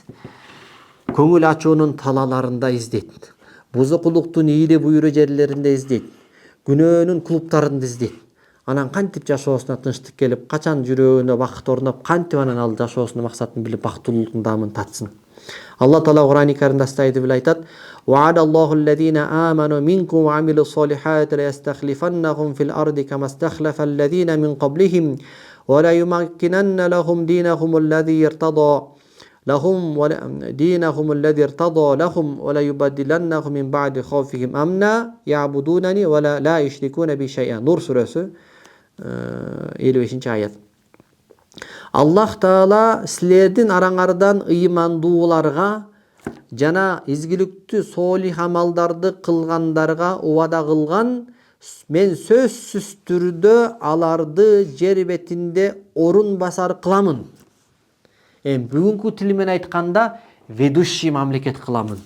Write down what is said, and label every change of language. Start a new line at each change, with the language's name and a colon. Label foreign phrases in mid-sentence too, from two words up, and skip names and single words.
Kyrgyz: Көңүл ачуунун талаларында издейт. Бузукулуктун ийли буйру жерлеринде издейт. Күнөөнүн клубтарында издейт. Анан кантип жашоосуна тынчтык келип, качан жүрөгүнө бакыт орноп, кантип анан ал жашоосунун максатын билип, бактылуулуктун даамын татсын. Алла Таала Кур'ан-ы Каримде астайды билип айтат:
Arabic: "وعد الله الذين آمنوا منكم وعملوا الصالحات ليستخلفنهم في الأرض كما استخلف الذين من قبلهم وليمكنن لهم دينهم الذي ارتضى لهم دينهم الذي ارتضى لهم ولا يبدلنهم من بعد خوفهم أمنا يعبدونني ولا لا يشركون بي شيئا.
Turkish: Nur suresi 55 ayet.
Kyrgyz: Аллах Таала силердин араңардан ыймандууларга жана изгиликтүү солих амалдарды кылгандарга убада кылган, мен сөзсүз түрдө аларды жер бетинде орун басар кыламын. Бүгүнкү тил менен айтканда ведущий мамлекет кыламын.